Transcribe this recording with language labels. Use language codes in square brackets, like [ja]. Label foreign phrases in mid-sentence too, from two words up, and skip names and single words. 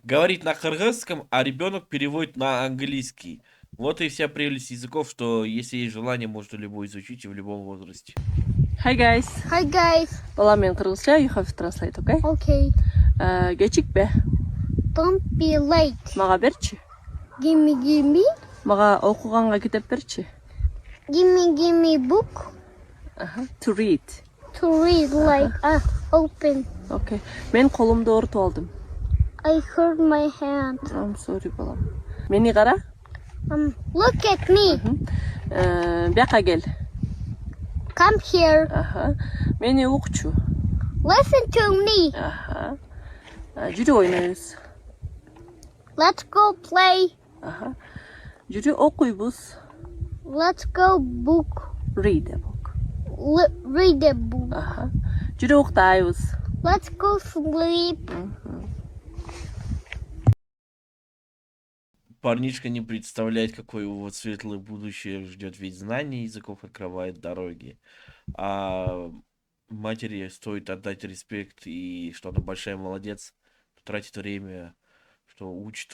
[ru] говорит на кыргызском, а ребенок переводит на английский. Вот и вся прелесть языков, что если есть желание, можно любой изучить и в любом возрасте. [en] Hi guys. Hi guys. [ky] Балам мен кыргызча, [en] you have to translate, okay? Okay. [ky] Кечикпе. [en] Don't be late. [ky] Мага берчи. [en] Gimme. [ky] Мага окуганга китеп берчи. [en] Gimme book To read. to read like open. Okay. [ky] Мен колумду оорутуп алдым. [en] I hurt my hand. I'm sorry [ky] балам. Мени кара. [en] Look at me. [ky] Бияка кел. [en] Come here. [ky] Мени укчу. [en] Listen to me. [ky] Жүрү ойнойбуз. [en] Let's go play. Жүрү окуйбуз. Let's go book. Read a book. Read a book. [ky] Жүрү уктайбыз. [en] Let's go sleep. [ru] Парнишка не представляет, какое его светлое будущее ждет, ведь знание языков открывает дороги. А матери стоит отдать респект, и что она большая молодец, тратит время, что учит вот так вот.